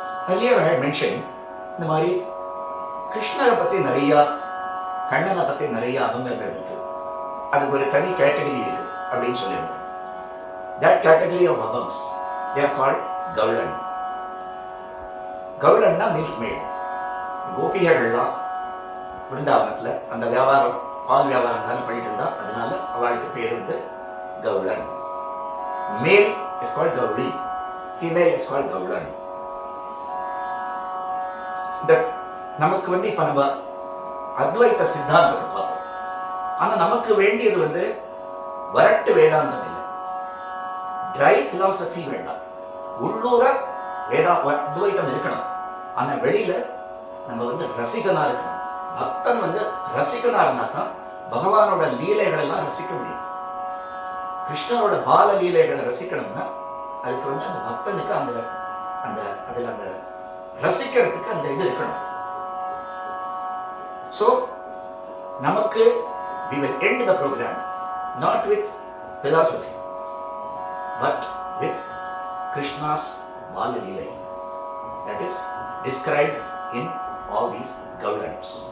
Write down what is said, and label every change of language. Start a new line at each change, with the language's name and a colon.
English: Earlier I had mentioned
Tamil: இந்த மாதிரி கிருஷ்ணரை பற்றி நிறையா கண்ணனை பற்றி நிறையா அபங்கங்கள் இருக்கு. அதுக்கு ஒரு தனி கேட்டகரி இருக்கு அப்படின்னு சொல்லியிருந்தேன்.
English: That category of abhangs, they are called gaulan.
Tamil: கவுளன்னா milk mat. கோபிகள்லாம் விருந்தாவனத்தில் அந்த வியாபாரம் பால் வியாபாரம் தானே பண்ணிட்டு இருந்தா, அதனால அவளுக்கு பேர் வந்து கவுளன்.
English: Male is called கவுளி, female is called கவுளன்.
Tamil: நமக்கு வந்து இப்ப நம்ம அத்வைத சித்தாந்தத்தை பார்த்தோம். ஆனா நமக்கு வேண்டியது வந்து வரட்டு வேதாந்தம் இல்லை, ட்ரை பிலாசபி வேண்டாம். உள்ளூர அத்வைத்தம் இருக்கணும், ஆனா வெளியில நம்ம வந்து ரசிகனா இருக்கணும். பக்தன் வந்து ரசிகனா இருந்தா தான் பகவானோட லீலைகள் எல்லாம் ரசிக்க முடியும். கிருஷ்ணரோட பால லீலைகளை ரசிக்கணும்னா அதுக்கு வந்து அந்த பக்தனுக்கு அந்த அந்த அதுல அந்த ரசிக்கிறதுக்கு அந்த இது இருக்கணும்.
English: So,
Tamil: நமக்கு
English: we will end the program not with philosophy but with Krishna's Bala Leela that is described in all these Gaulans.